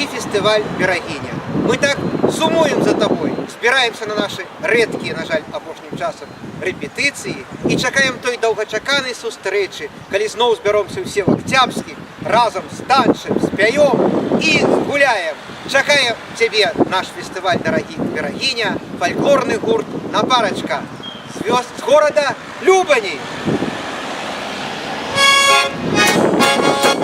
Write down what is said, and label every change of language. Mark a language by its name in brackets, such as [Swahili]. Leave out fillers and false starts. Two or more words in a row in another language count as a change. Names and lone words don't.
[Belarusian] фестиваль «Берагиня». Мы так сумуем за тобой, збираемся на наши редкие, на жаль, апошнім часам рэпетыцыі і чакаем той доўгачаканай сустрэчы, калі зноў збяромся ўсе в Октябрьскі, разам станчым, спяём і гуляем. Чакаем цябе наш фестываль «Дорогих Берагиня», фольклорны гурт «Напарачка» з города Любани.